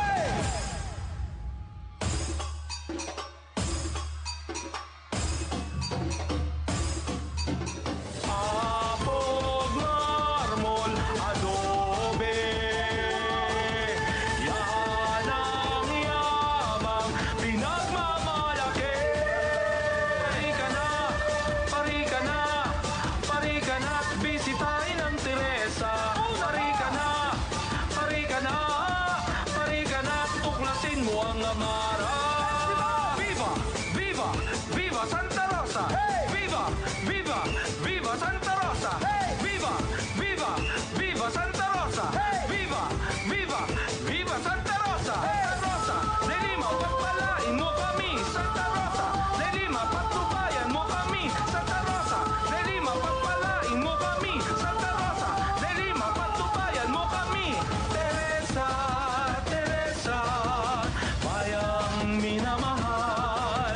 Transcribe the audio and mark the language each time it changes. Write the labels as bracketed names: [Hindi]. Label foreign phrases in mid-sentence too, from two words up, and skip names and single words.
[Filipino] Apog, marmol, adobe, yan ang yamang pinagmamalaki. Pari ka na, pari ka na, pari ka na at bisitahin ang Teresa. Pari ka na, pari ka na, pari ka na at tuklasin mo ang Amara. [Spanish] Viva! Viva! Viva Santa Rosa! Viva! Viva! Viva Santa Rosa! Viva! Viva! Viva Santa Rosa! Viva! Viva! Viva Santa Rosa! Santa Rosa! [Filipino] De Lima, pagpalain mo kami! Santa Rosa! De Lima, patnubayan mo kami! Santa Rosa! De Lima, pagpalain mo kami! Santa Rosa! De Lima, patnubayan mo kami! Teresa! Teresa! Bayang minamahal!